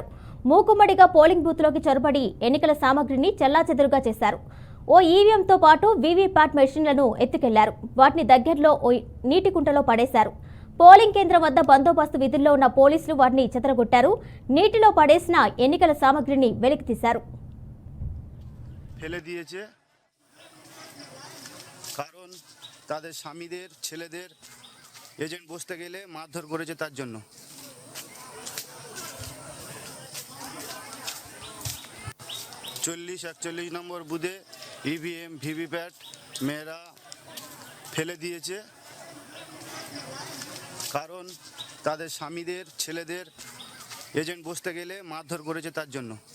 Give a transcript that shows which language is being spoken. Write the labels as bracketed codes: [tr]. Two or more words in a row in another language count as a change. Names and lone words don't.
[te] మూకుమ్మడిగా పోలింగ్ బూత్లోకి చొరబడి ఎన్నికల సామగ్రిని చెల్లాచెదురుగా చేశారు. ఓ ఈవీఎంతో పాటు వీవీప్యాట్ మెషిన్లను ఎత్తుకెళ్లారు. వాటిని దగ్గరలో ఓ నీటి కుంటలో పడేశారు. పోలింగ్ కేంద్రం వద్ద బందోబస్తు విధుల్లో ఉన్న పోలీసులు వాటిని చెదరగొట్టారు. నీటిలో పడేసిన ఎన్నికల సామగ్రిని వెలికితీశారు. [bn] কারণ তাদের স্বামীদের ছেলেদের এজেন্ট বসতে গেলে মারধর করেছে তার জন্য। 40-41 নম্বর বুথে ইভিএম ভিভিপ্যাট মেয়েরা ফেলে দিয়েছে, কারণ তাদের স্বামীদের ছেলেদের এজেন্ট বসতে গেলে মারধর করেছে তার জন্য।